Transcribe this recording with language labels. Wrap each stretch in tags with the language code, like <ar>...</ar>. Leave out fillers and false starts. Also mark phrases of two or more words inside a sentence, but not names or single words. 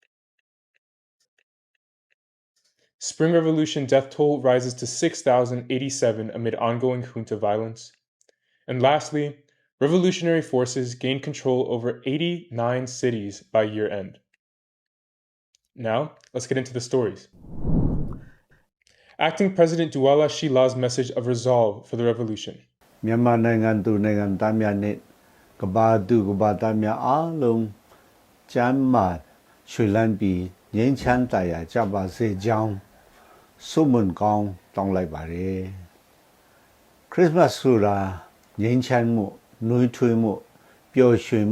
<en>Spring Revolution death toll rises to 6,087 amid ongoing junta violence. And lastly, revolutionary forces gain control over 89 cities by year end. Now, let's get into the stories. Acting President Douala Shila's message of resolve for the revolution.</en> <my>Myanmar နိုင်ငံသူနိုင်ငံသားများနဲ့ကဘာသူကဘာသားများအားလုံးကျမ်းမာရွှေလန်းပြီးငြိမ်းချမ်းသာယာကြပါစေကြောင်းဆုမွန်ကောင်းတောင်းလိုက်ပါတယ်ခရစ်မတ်ဆိုတာငြိမ်းချမ်းမှုနှွေးထွေးမှုပျော်ရွှင်</my>